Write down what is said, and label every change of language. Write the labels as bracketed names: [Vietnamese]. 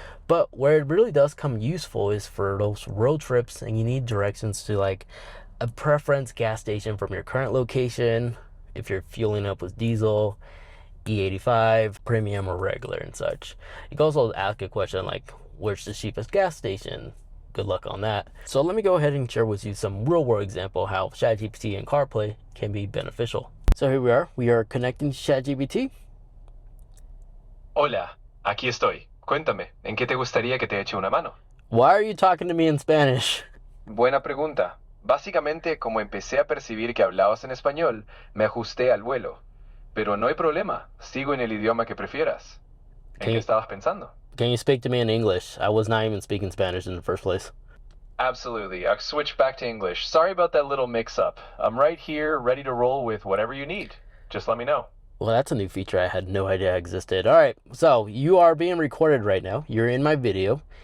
[English] But where it really does come useful is for those road trips and you need directions to like a preference gas station from your current location, if you're fueling up with diesel, E85, premium, or regular and such. You can also ask a question like, where's the cheapest gas station? Good luck on that. So let me go ahead and share with you some real world example how ChatGPT and CarPlay can be beneficial. So here we are connecting to ChatGPT. [Spanish] Hola, aquí estoy. Cuéntame, ¿en qué te gustaría que te eche una mano? [English] Why are you talking to me in Spanish? [Spanish] Buena pregunta. Básicamente, como empecé a percibir que hablabas en español, me ajusté al vuelo. Pero no hay problema, sigo en el idioma que prefieras. ¿En qué estabas pensando? [English] Can you speak to me in English? I was not even speaking Spanish in the first place. Absolutely, I've switched back to English. Sorry about that little mix-up. I'm right here, ready to roll with whatever you need. Just let me know. Well, that's a new feature I had no idea existed. All right, so you are being recorded right now. You're in my video.